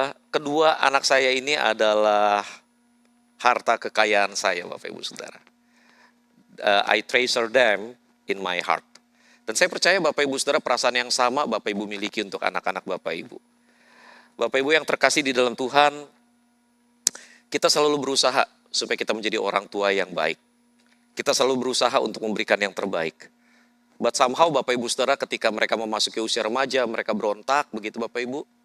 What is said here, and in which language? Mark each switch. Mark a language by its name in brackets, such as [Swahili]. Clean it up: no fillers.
[Indonesian] Kedua anak saya ini adalah harta kekayaan saya Bapak Ibu Saudara. [English] I treasure them in my heart. [Indonesian] Dan saya percaya Bapak Ibu Saudara perasaan yang sama Bapak Ibu miliki untuk anak-anak Bapak Ibu. Bapak Ibu yang terkasih di dalam Tuhan, kita selalu berusaha supaya kita menjadi orang tua yang baik. Kita selalu berusaha untuk memberikan yang terbaik. [English] But somehow [Indonesian] Bapak Ibu Saudara ketika mereka memasuki usia remaja, mereka berontak begitu Bapak Ibu.